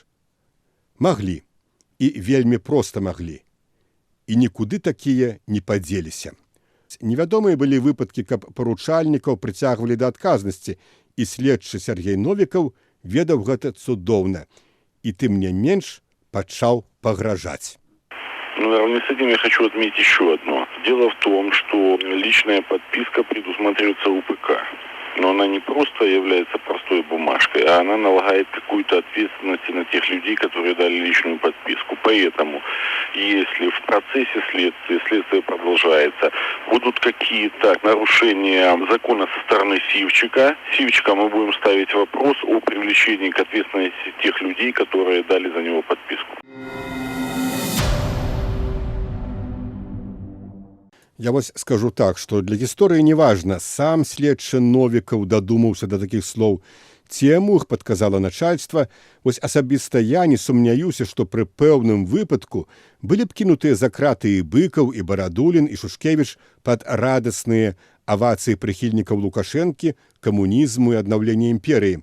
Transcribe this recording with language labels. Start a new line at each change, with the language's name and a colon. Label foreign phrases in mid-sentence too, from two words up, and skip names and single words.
Belarusian: Маглі. І вельмі проста маглі. І нікуды такія не падзеліся. Невядомыя былі выпадкі, каб паручальнікаў прыцягвалі да адказнасці, і следчы Сергей Новікаў ведаў гэта цудоўна. І тым не менш пачаў пагражаць.
Russian: Наравне с этим я хочу отметить еще одно. Дело в том, что личная подписка предусматривается УПК. Но она не просто является простой бумажкой, а она налагает какую-то ответственность на тех людей, которые дали личную подписку. Поэтому, если в процессе следствие продолжается, будут какие-то нарушения закона со стороны Сивчика, мы будем ставить вопрос о привлечении к ответственности тех людей, которые дали за него подписку.
Belarusian: Я вось скажу так, што для гісторыі не важна, сам следчы Новікаў дадумаўся да такіх слоў, ці яму іх падказала начальства, вось асабіста я не сумняюся, што пры пэўным выпадку былі б кінутыя за краты і Быкаў, і Барадулін, і Шушкевіч пад радасныя авацыі прыхільнікаў Лукашэнкі, камунізму і аднаўлення імперыі.